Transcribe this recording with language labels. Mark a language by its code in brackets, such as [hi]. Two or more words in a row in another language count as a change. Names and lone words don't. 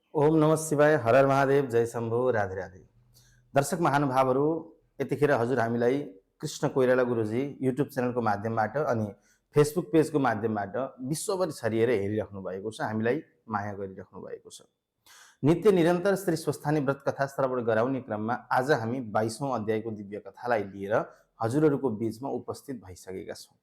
[sa] ओम नमः शिवाय, हर हर महादेव, जय शम्भो, राधे राधे। [ne] दर्शक महानुभावहरू, यतिखेर हजुर हामीलाई कृष्ण कोइराला गुरुजी युट्युब च्यानलको माध्यमबाट अनि फेसबुक पेजको माध्यमबाट विश्वभरि छरिएर हेरिराख्नु भएको छ, हामीलाई माया गरिराख्नु भएको छ। नित्य निरन्तर श्री स्वस्थानी व्रत कथा श्रवण गराउने क्रममा आज हामी 22औं अध्यायको दिव्य कथालाई लिएर हजुरहरूको बीचमा उपस्थित भइसकेका छौँ।